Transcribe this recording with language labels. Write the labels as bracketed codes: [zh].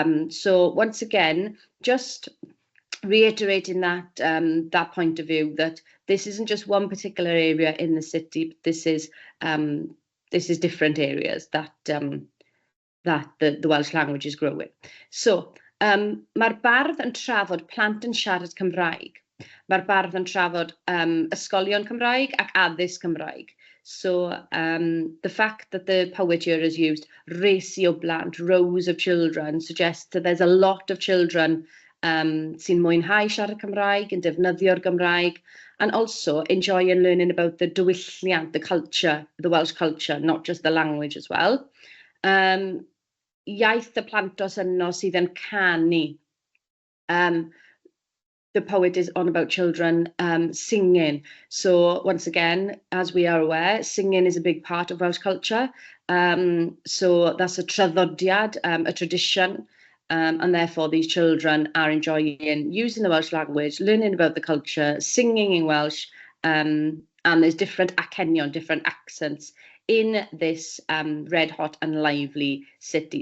[en] So, once again, just reiterating that that point of view that this isn't just one particular area in the city, but this is different areas that the Welsh language is growing. [cy] So, mae'r bardd yn trafod plant yn siarad Cymraeg. Mae'r bardd yn trafod ysgolion Cymraeg ac addysg Cymraeg. [en] So, the fact that the poet here has used [cy] Rhys o blant, [en] rows of children, suggests that there's a lot of children [cy] sy'n mwynhau siarad Cymraeg, yn defnyddio'r Gymraeg, [en] and also enjoy and learning about the diwylliant, the culture, the Welsh culture, not just the language as well. [cy] Iaith y plantos yno sydd yn canu. [en] The poet is on about children singing. So once again, as we are aware, singing is a big part of Welsh culture. So that's a traddodiad, a tradition. And therefore these children are enjoying using the Welsh language, learning about the culture, singing in Welsh, and there's different acenion, different accents in this red hot and lively city.